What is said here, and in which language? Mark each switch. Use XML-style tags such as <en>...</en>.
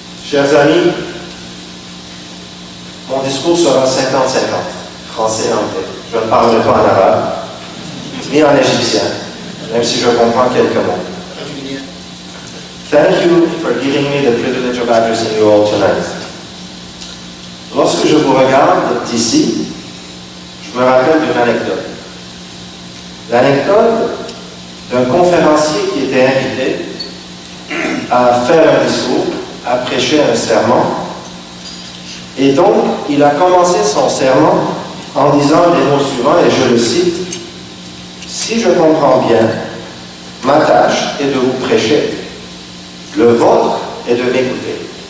<fr>Chers amis, mon discours sera 50-50, français et anglais. Je ne parlerai pas en arabe, ni en égyptien, même si je comprends quelques mots.</fr> <en>Thank you for giving me the privilege of addressing you all tonight.</en> <fr>Lorsque je vous regarde d'ici, je me rappelle d'une anecdote. L'anecdote d'un conférencier qui était invité à faire un discours, à prêcher un sermon, et donc il a commencé son sermon en disant les mots suivants, et je le cite: « Si je comprends bien, ma tâche est de vous prêcher, le vôtre est de m'écouter.</fr>